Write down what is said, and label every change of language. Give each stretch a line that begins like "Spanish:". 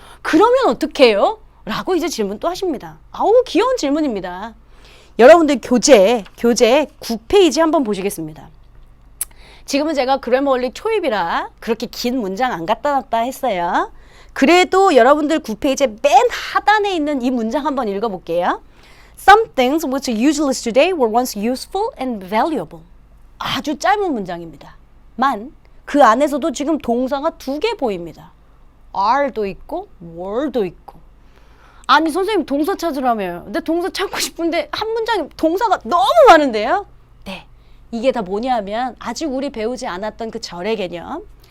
Korean: 그러면 어떡해요? 라고 이제 질문 또 하십니다. 아우 귀여운 질문입니다. 여러분들 교재 9페이지 한번 보시겠습니다. 지금은 제가 그래머원리 초입이라 그렇게 긴 문장 안 갖다 놨다 했어요. 그래도 여러분들 9페이지 맨 하단에 있는 이 문장 한번 읽어볼게요.
English: Some things which are useless today were once useful and valuable.
Korean: 아주 짧은 문장입니다. 만 그 안에서도 지금 동사가 2개 보입니다. are도 있고 were도 있고. 아니 선생님 동사 찾으라며요. 근데 동사 찾고 싶은데 한 문장에 동사가 너무 많은데요. 네, 이게 다 뭐냐면 아직 우리 배우지 않았던 그 절의 개념.